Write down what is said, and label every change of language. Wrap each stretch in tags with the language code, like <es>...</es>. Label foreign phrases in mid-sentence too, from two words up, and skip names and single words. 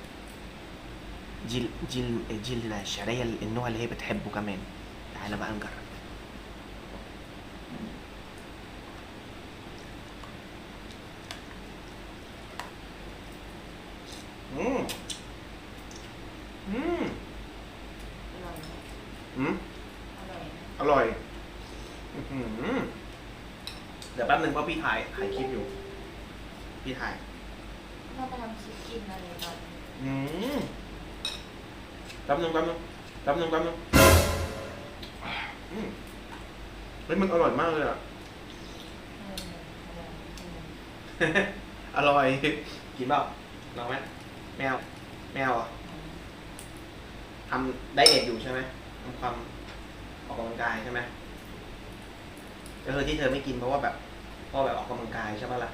<ar>دي الشعريه النوع اللي هي بتحبه كمان. تعالى بقى نجرب.</ar> <th>امم امم อืมอร่อยอื้อหือเดี๋ยวแป๊บนึงเพราะพี่ถ่ายคลิปอยู่พี่ถ่าย เราไปทำคลิปกินอะไรก่อน อืมแป๊บนึงอืมเฮ้ยมันอร่อยมากเลยอ่ะ อร่อยกินเปล่าลองไหมไม่เอาไม่เอาอ่ะทำไดเอทอยู่ใช่ไหมทำความออกกำลังกายใช่ไหมก็คือที่เธอไม่กินเพราะว่าแบบออกกำลังกายใช่ไหมล่ะ</th>